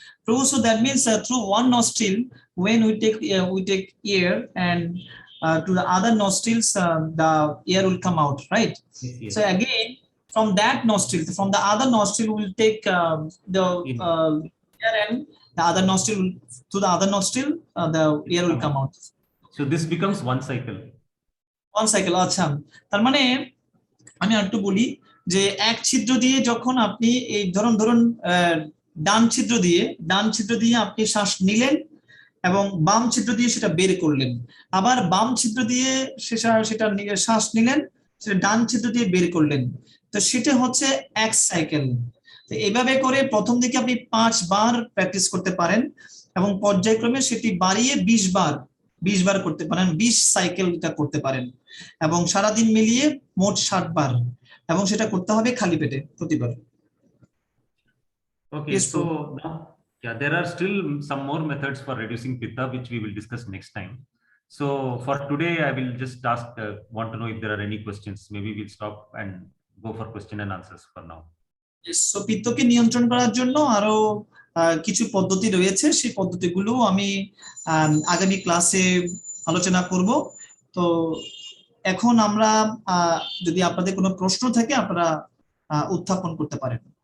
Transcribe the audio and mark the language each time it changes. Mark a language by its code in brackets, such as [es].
[en] So that means through one nostril, when we take air and to the other nostrils, the air will come out, right? Yes. So again, from that nostril, from the other nostril, we will take the air, and the other nostril to the other nostril, the air will come out. So this becomes 1 cycle. 1 cycle, আচ্ছা। [bn] তার মানে আমি একটু বলি যে এক ছিদ্র দিয়ে যখন আপনি এই ধরুন ডান ছিদ্র দিয়ে আপনি শ্বাস নিলেন এবং বাম ছিদ্র দিয়ে সেটা বের করলেন, আবার বাম ছিদ্র দিয়ে সেটা শ্বাস নিলেন, সেটা ডান ছিদ্র দিয়ে বের করলেন, তো সেটা হচ্ছে 1 সাইকেল। তো এইভাবে করে প্রথম দিকে আপনি 5 বার প্র্যাকটিস করতে পারেন এবং পর্যায়ক্রমে সেটি বাড়িয়ে 20 বার করতে পারেন, 20 সাইকেল এটা করতে পারেন এবং সারাদিন মিলিয়ে মোট 60 বার, এবং সেটা করতে হবে খালি পেটে প্রতিবার। [en] Okay, yes, so now, there are still some more methods for reducing pitta which we will discuss next time. So for today I will just want to know if there are any questions. Maybe we'll stop and go for question and answers for now. [bn] Yes, so পিত্তকে নিয়ন্ত্রণ করার জন্য আরো কিছু পদ্ধতি রয়েছে, সেই পদ্ধতিগুলো আমি আগামী ক্লাসে আলোচনা করব। তো এখন আমরা যদি আপনাদের কোনো প্রশ্ন থাকে আপনারা উত্থাপন করতে পারেন।